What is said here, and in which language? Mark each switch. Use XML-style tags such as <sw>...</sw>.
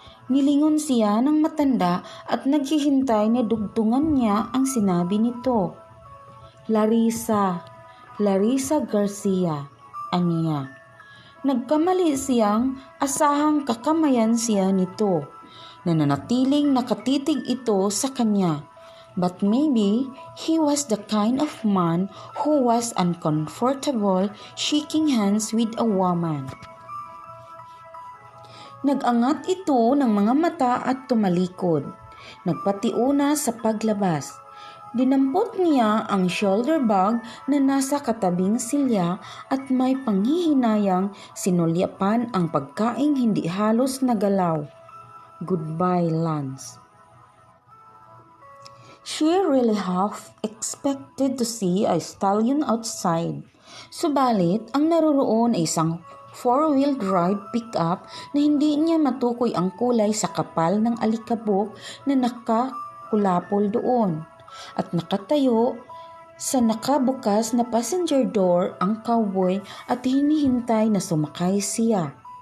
<tl>Nilingon siya ng matanda at naghihintay na dugtungan niya ang sinabi nito. Larissa Garcia, aniya. Nagkamali siyang asahang kakamayan siya nito. Nananatiling nakatitig ito sa kanya.</tl> <en>But maybe he was the kind of man who was uncomfortable shaking hands with a woman.</en> <tl>Nag-angat ito ng mga mata at tumalikod. Nagpatiuna sa paglabas. Dinampot niya ang shoulder bag na nasa katabing silya at may panghihinayang sinulyapan ang pagkaing hindi halos nagalaw.</tl> <en>Goodbye, Lance. She really half expected to see a stallion outside.</en> <tl>Subalit, ang naroroon ay isang four-wheel drive pickup na hindi niya matukoy ang kulay sa kapal ng alikabok na nakakulapol doon. At nakatayo sa nakabukas na passenger door ang cowboy at hinihintay na sumakay siya.</tl>